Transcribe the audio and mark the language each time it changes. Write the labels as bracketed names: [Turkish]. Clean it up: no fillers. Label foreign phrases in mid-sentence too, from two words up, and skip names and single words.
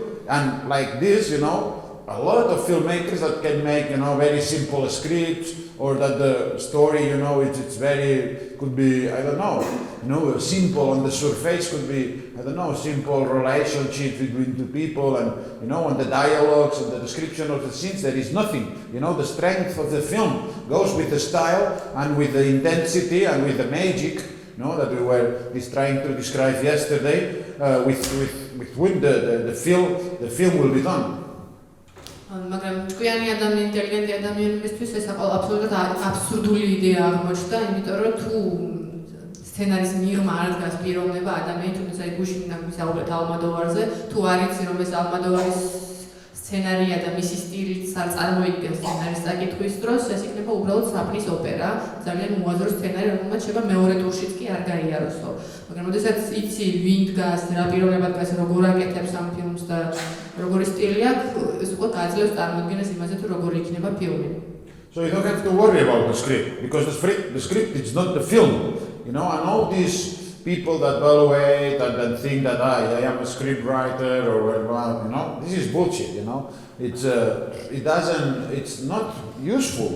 [English] And like this, a lot of filmmakers that can make, very simple scripts, or that the story, it's very, could be, I don't know, simple on the surface, could be, I don't know, simple relationship between two people, and, on the dialogues and the description of the scenes, there is nothing. The strength of the film goes with the style and with the intensity and with the magic, that we were trying to describe yesterday, with when the film will be done. [Georgian] მაგრამ ჭკვიანი ადამიანი, ინტელიგენტი ადამიანებისთვის ეს აბსოლუტურად აბსურდული იდეა აღმოჩნდა, იმიტომ რომ თუ სცენარის მიღმა არ დგას პიროვნება ადამიანი, თუმცა გუშინ ვისაუბრეთ ალმოდოვარზე, თუ არ იცი რომ ეს ალმოდოვარის სცენარია და მისი სტილით არ წარმოიდგენს სცენარის საკითხვის დროს, ეს იქნება უბრალოდ საფრის ოპერა, ძალიან უაზრო სცენარი, რომელმაც შეიძლება მეორე ტურშიც კი არ გაიაროსო. მაგრამ როდესაც იცი ვინ დგას, რა პიროვნება დგას, როგორ აკეთებს ამ ფილმს და როგორი სტილი აქვს, ეს უკვე გაძლევს წარმოდგენას იმაზე, თუ როგორი იქნება ფილმი. [English] So you don't have to worry about the script, because the script is not the film. And all these people that evaluate and think that I am a script writer or this is bullshit. It's not useful.